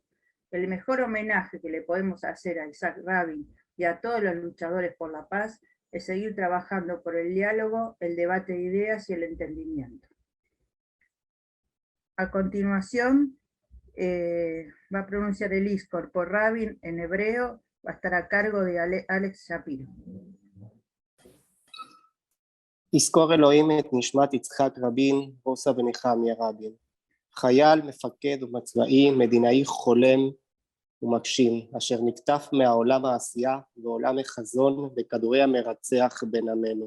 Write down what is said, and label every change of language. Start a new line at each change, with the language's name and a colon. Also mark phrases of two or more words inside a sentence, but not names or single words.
Spanish: El mejor homenaje que le podemos hacer a Isaac Rabin y a todos los luchadores por la paz es seguir trabajando por el diálogo, el debate de ideas y el entendimiento. A continuación, va a pronunciar el Iskor por Rabin en hebreo, va a estar a cargo de Alex Shapiro.
Hebrew: יזכור אלוהים את נשמת יצחק רבין, רוסה ונחמיה רבין. חייל, מפקד ומצבאי, מדינאי חולם ומגשים, אשר נקטף מהעולם העשייה ועולם החזון וכדורי המרצח בין עמנו.